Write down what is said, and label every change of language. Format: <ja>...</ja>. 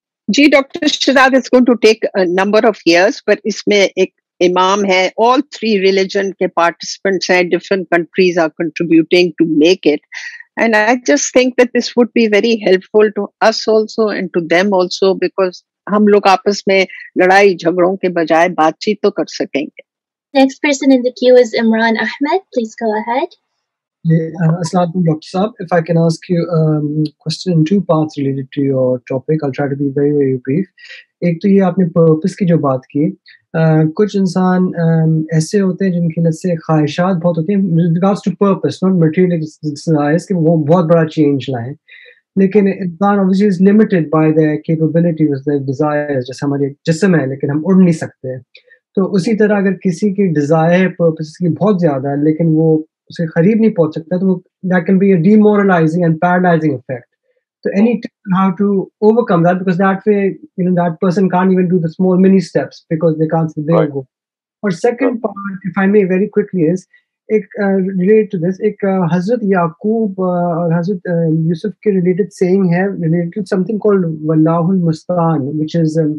<hi>Ji</hi> <en>doctor Shahzad, it's going to take a number of years,</en> <hi>पर इसमें एक इमाम है,</hi> <en>all three religion के participants हैं, different countries are contributing to make it, and I just think that this would be very helpful to us also and to them also, because</en> <hi>हम लोग आपस में लड़ाई झगड़ों के बजाय बातचीत तो कर सकेंगे।</hi> <en>Next person in the queue is Imran Ahmed. Please go ahead. Assalamualaikum, Dr. Saab. If I can ask you a question in two parts related to your topic, I'll try to be very, very brief.</en> <hi>एक तो ये आपने purpose की जो बात की, कुछ इंसान ऐसे होते हैं जिनकी नज़र से ख्वाहिशात बहुत होती हैं</hi> <en>with regards to purpose, not material desires,</en> <hi>कि वो बहुत बड़ा चेंज लाएं, लेकिन इंसान</hi> <en>obviously is limited by their capabilities, their desires,</en> <hi>जैसे हमारे जिस्म है लेकिन हम उड़ नहीं सकते। तो उसी तरह अगर किसी की डिज़ायर पर्पस की बहुत ज़्यादा है लेकिन वो उसे करीब नहीं पहुंच सकता, तो</hi> <en>that can be a demoralizing and paralyzing effect. So any tips on how to overcome that, because that way, you know, that person can't even do the small mini steps because they can't see their goal. Or second part, if I may very quickly, is related to this,</en> <hi>एक हजरत याकूब और हजरत यूसुफ के</hi> <en>related saying है, related to something called</en> <ar>वल्लाहुल मुस्तान,</ar> <en>which is</en>